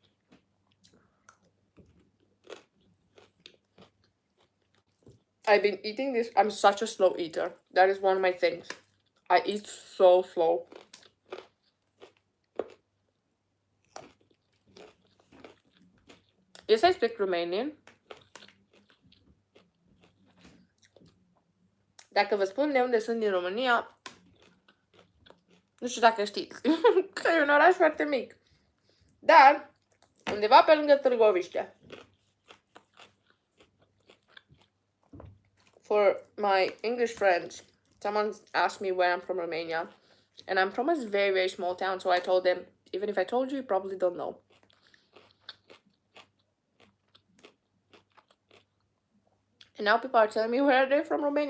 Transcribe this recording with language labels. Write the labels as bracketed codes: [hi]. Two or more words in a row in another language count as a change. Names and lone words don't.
[en] I've been eating this. I'm such a slow eater. That is one of my things. I eat so slow. Yes, I speak Romanian. [ro] Dacă vă spun de unde sunt din România, nu știu dacă știți, că e un oraș foarte mic. Dar, undeva pe lângă Târgoviște. [en] For my English friends, someone asked me where I'm from Romania. And I'm from a very, very small town, so I told them, even if I told you, you probably don't know. And now people are telling me where they're from Romania.